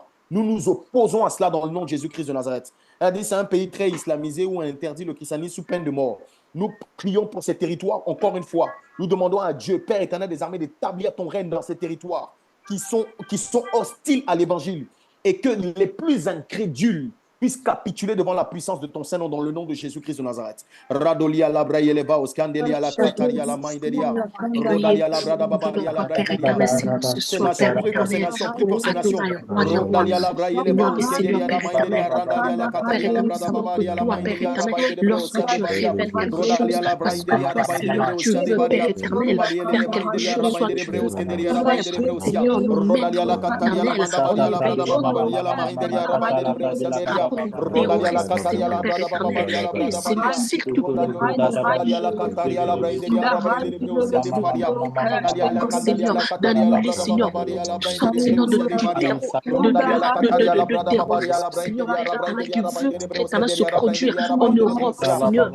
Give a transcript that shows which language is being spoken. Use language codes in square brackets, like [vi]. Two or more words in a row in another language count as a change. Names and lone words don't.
[fr] Nous nous opposons à cela dans le nom de Jésus-Christ de Nazareth. Elle dit c'est un pays très islamisé où on interdit le christianisme sous peine de mort. Nous prions pour ces territoires encore une fois. Nous demandons à Dieu, Père éternel des armées, d'établir ton règne dans ces territoires qui sont hostiles à l'évangile et que les plus incrédules puisse capituler devant la puissance de ton Saint-Nom dans le nom de Jésus-Christ de Nazareth. Radolia la braïeleva, oscandelia la kataria la maïdelia, rodalia la brada babaria la braïdelia. C'est nation, prie pour ces nations, prie pour ces nations. Rodalia la braïeleva, oscandelia la maïdelia, randalia la kataria la brada babaria la maïdelia, lorsque tu révèles quelque chose, parce que toi, Seigneur, tu veux, Père éternel, faire quelque chose, soit tu veux, Seigneur, nous mettre et Seigneur, surtout Seigneur, donne-nous les Seigneur, Seigneur du terreau, de terrorisme, Seigneur, qui veut se produire en Europe, Seigneur.